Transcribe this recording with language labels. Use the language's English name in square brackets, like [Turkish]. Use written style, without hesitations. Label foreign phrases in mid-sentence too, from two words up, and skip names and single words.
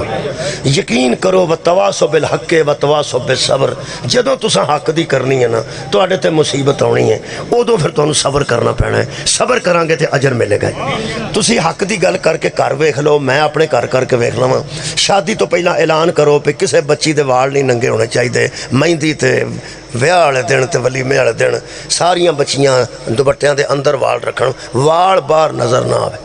[Punjabi] یقین کرو [Arabic] وتواصوا بالحق وتواصوا بالصبر, [Punjabi] جدوں تساں حق کی کرنی ہے نا تہاڈے تے مصیبت آنی ہے، اودوں فیر تہانوں صبر کرنا پینا ہے. صبر کراں گے تو اجر ملے گا۔ تسی حق کی گل کر کے گھر ویکھ لو، میں اپنے گھر کر کے ویکھ لواں. شادی تو پہلا اعلان کرو کہ کسی بچی کے وال نہیں ننگے ہونے چاہیے، مہندی تے ویاہ والے دن تے ولیمے والے دن ساریاں بچیاں دوپٹیاں دے اندر وال رکھن، وال باہر نظر نہ آوے.